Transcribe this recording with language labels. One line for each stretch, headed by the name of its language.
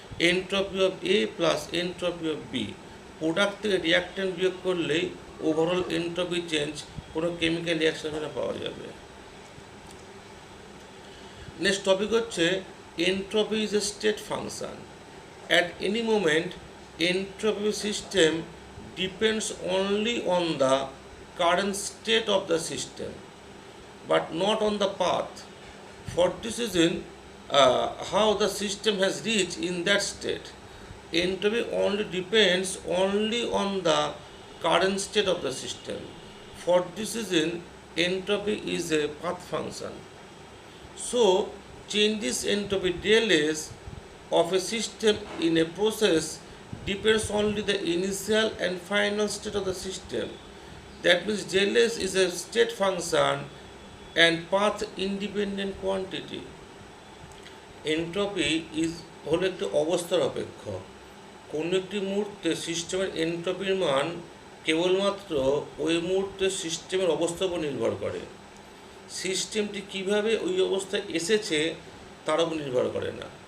English: Entropy of A plus entropy of B।
Bangla: Product থেকে reactant বিয়োগ করলেই ওভারঅল এন্ট্রপি চেঞ্জ কোনো কেমিক্যাল রিয়াকশনে পাওয়া যাবে। নেক্সট টপিক হচ্ছে
English: Entropy is a state function. At any moment entropy system depends only on the current state of the system but not on the path. For this reason, how the system has reached in that state, entropy only depends only on the current state of the system. For this reason, entropy is a path function. So changes entropy del S of a system in a process depends only the initial and final state of the system. That means del S is a state function and path independent quantity. Entropy is
Bangla: হলো একটি অবস্থার অপেক্ষক। কোনো একটি মুহূর্তে সিস্টেমের এন্ট্রপির মান কেবলমাত্র ওই মুহূর্তে সিস্টেমের অবস্থার উপর নির্ভর করে। সিস্টেমটি কিভাবে ওই অবস্থায় এসেছে তার উপর নির্ভর করে না।